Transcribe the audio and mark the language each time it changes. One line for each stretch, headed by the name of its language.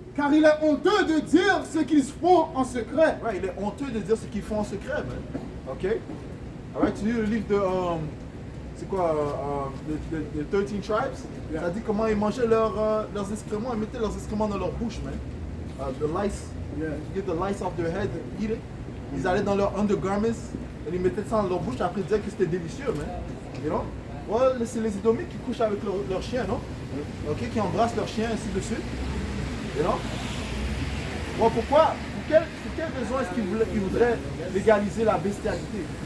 French: Car il est honteux de dire ce qu'ils font en secret. Right, il est honteux de dire ce qu'ils font en secret, man. Ok? Alright, tu lis le livre de. C'est quoi?
English: The 13 Tribes?
French: Ça dit comment ils mangeaient leurs excréments, ils mettaient leurs excréments dans leur bouche, man.
English: The lice. Get the lice off their head and eat it.
French: Ils allaient dans leurs undergarments et ils mettaient ça dans leur bouche, après ils disaient que c'était délicieux, man.
English: You know?
French: Ouais, c'est les Édomites qui couchent avec leur chien, non? Ok, qui embrassent leur chien, ainsi de suite.
English: You know?
French: Bon, pourquoi? Pour quelle raison est-ce qu'ils voudraient légaliser la bestialité?